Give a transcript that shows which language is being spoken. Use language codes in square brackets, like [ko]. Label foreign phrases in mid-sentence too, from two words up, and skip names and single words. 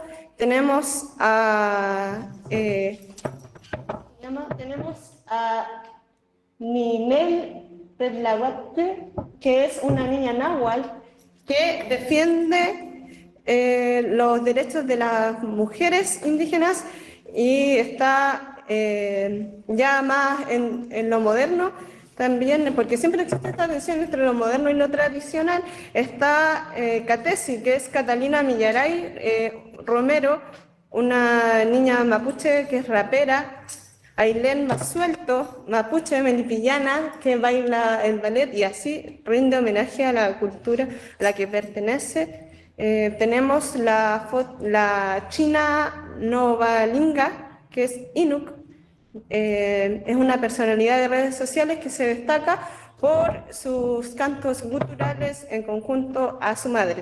[es] Tenemos a Ninel Tetlahuatl, que es una niña náhuatl que defiende los derechos de las mujeres indígenas y está ya más en lo moderno también, porque siempre existe esta tensión entre lo moderno y lo tradicional. Está Katesi, que es Catalina Millaray Romero, una niña mapuche que es rapera, Ailén Masuelto, mapuche melipillana, que baila el ballet y así rinde homenaje a la cultura a la que pertenece. Tenemos la China Novalinga, que es Inuk. Es una personalidad de redes sociales que se destaca por sus cantos guturales en conjunto a su madre.